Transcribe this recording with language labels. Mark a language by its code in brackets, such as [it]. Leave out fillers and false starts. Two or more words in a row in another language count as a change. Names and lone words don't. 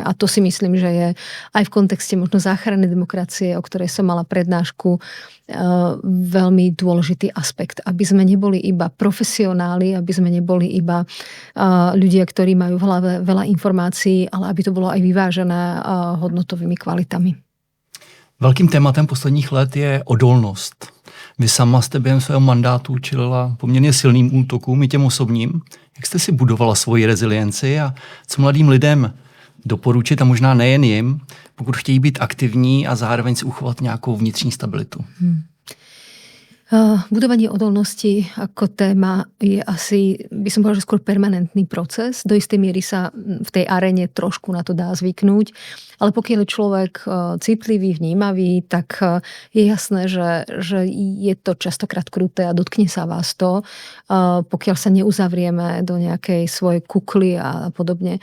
[sk] A to si myslím, že je aj v kontexte možno záchrannej demokracie, o ktorej som mala prednášku, veľmi dôležitý aspekt, aby sme neboli iba profesionáli, aby sme neboli iba ľudia, ktorí majú v hlave veľa informácií, ale aby to bolo aj vyvážené hodnotovými kvalitami. [cs] Velkým tématem posledních let je odolnost. Vy sama jste během svého mandátu čelila poměrně silným útokům i těm osobním. Jak jste si budovala svoji rezilienci a co mladým lidem doporučit, a možná nejen jim, pokud chtějí být aktivní a zároveň si uchovat nějakou vnitřní stabilitu? [sk] Budovanie odolnosti ako téma je asi, by som povedala, že skôr permanentný proces. Do istej miery sa v tej aréne trošku na to dá zvyknúť, ale pokiaľ je človek citlivý, vnímavý, tak je jasné, že je to častokrát kruté a dotkne sa vás to, pokiaľ sa neuzavrieme do nejakej svojej kukly a podobne.